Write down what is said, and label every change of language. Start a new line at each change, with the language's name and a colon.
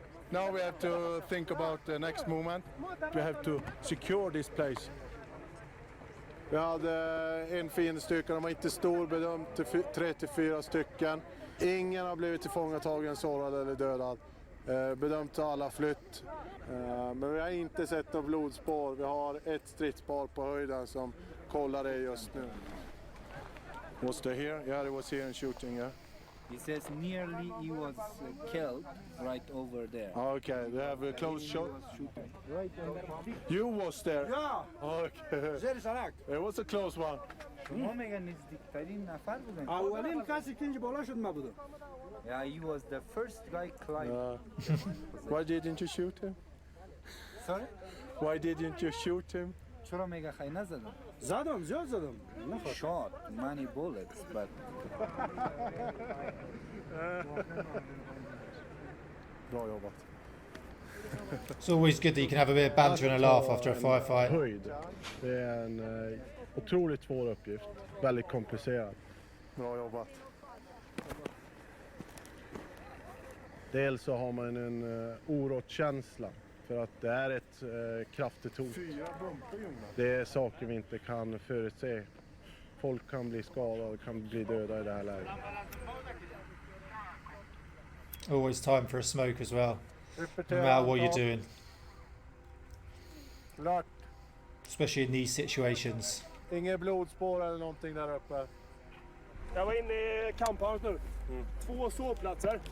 English: Now we have to think about the next movement. We have to secure this place.
Swedish: Vi hade en fiendestyrka, de var inte stor, bedömt till 3-4 stycken. Ingen har blivit tillfångatagen, sårad eller dödad. Bedömt alla flytt. Men vi har inte sett några blodspår. Vi har ett stridsspår på höjden som kollar det just nu.
English: Was they here? Yeah, it was here and shooting, yeah. He says nearly he was killed right over there. Okay, they have a close shot. Right You was there? Yeah. Okay. Zeer is correct. It was a close one.
Persian: شما میگن نزدیکترین نفر بودن. اولین کسی که اینجا بالا شد ما بودم.
English: Yeah, he was the first guy climbing. Why didn't you shoot him? Sorry? Why didn't you shoot him?
Persian: چرا میگه خیلی نزدم؟ زدم زیاد زدم.
English: Shot many bullets, but
Swedish: Bra jobbat.
English: It's always good that you can have a bit of banter and a laugh after a firefight.
Swedish: Höjd. Det är en otroligt svår uppgift. Väldigt komplicerad. Bra jobbat. Dels så har man en orådskänsla för att det är ett kraftigt hot. Det är saker vi inte kan förutse. Folk kan bli skadade, kan bli döda i det här läget.
English: Always time for a smoke as well, no matter what you're doing.
Swedish: Klart.
English: Especially in these situations.
Swedish: Inget blodspår eller någonting där uppe. Jag var inne i kamphaus nu. 2 sovplatser.